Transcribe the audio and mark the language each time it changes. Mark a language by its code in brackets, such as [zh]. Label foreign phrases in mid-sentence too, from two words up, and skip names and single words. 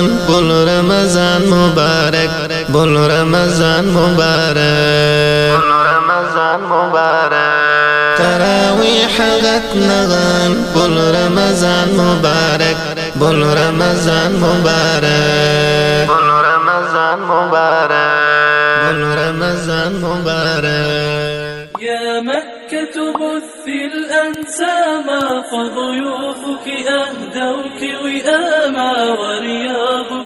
[kaa] Bul Ramazan mübarek, bul Ramazan mübarek, bul Ramazan mübarek. Taravih qatnag'an, bul Ramazan mübarek, bul Ramazan mübarek, bul Ramazan mübarek, bul Ramazan mübarek. [ar] يا مكة بثي الأنساما، فضيوفك أهدوك وئاما، ورياض